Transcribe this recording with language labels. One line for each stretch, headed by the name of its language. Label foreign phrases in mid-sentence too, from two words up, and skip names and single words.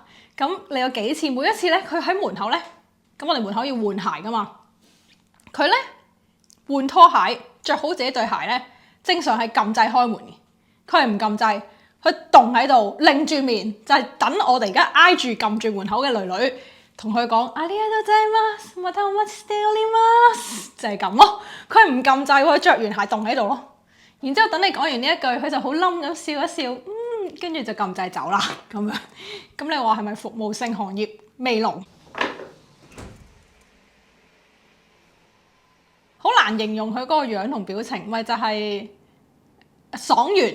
Cantonese: 咁你有幾次？每一次咧，佢喺門口咧，咁我哋門口要換鞋噶嘛。佢咧換拖鞋，着好自己對鞋咧，正常係撳掣開門嘅，佢係唔撳掣。佢棟喺度，擰住面就係等我哋而家挨住撳住門口嘅女女，同佢講
Japanese: ありがとうございますまたお待ちしております，
Cantonese: 就係咁咯。佢係唔撳掣，佢着完鞋棟喺度咯。然之後等你講完呢一句，佢就好冧咁笑一笑，跟住就撳掣走啦咁樣。咁你話係咪服務性行業未龍？好難形容佢嗰個樣同表情，咪就係爽完。